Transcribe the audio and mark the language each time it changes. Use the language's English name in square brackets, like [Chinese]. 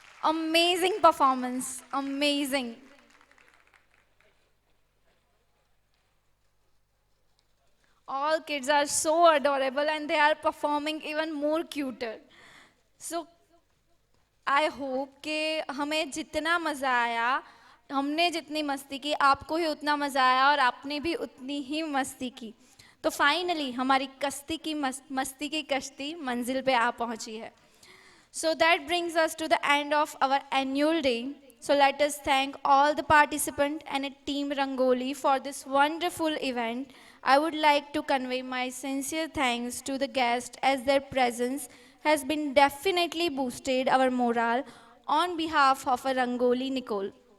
[English] Amazing performance, amazing. All kids are so adorable and they are performing even more cuter. So [Hindi] I hope कि हमें जितना मज़ा आया, हमने जितनी मस्ती की, आपको ही उतना मज़ा आया और आपने भी उतनी ही मस्ती की। तो फाइनली हमारी मस्ती की कश्ती मंजिल पे आ पहुंची है। [English] So that brings us to the end of our annual day. So let us thank all the participants and a team Rangoli for this wonderful event. I would like to convey my sincere thanks to the guests as their presence has been definitely boosted our morale on behalf of a Rangoli Nicole.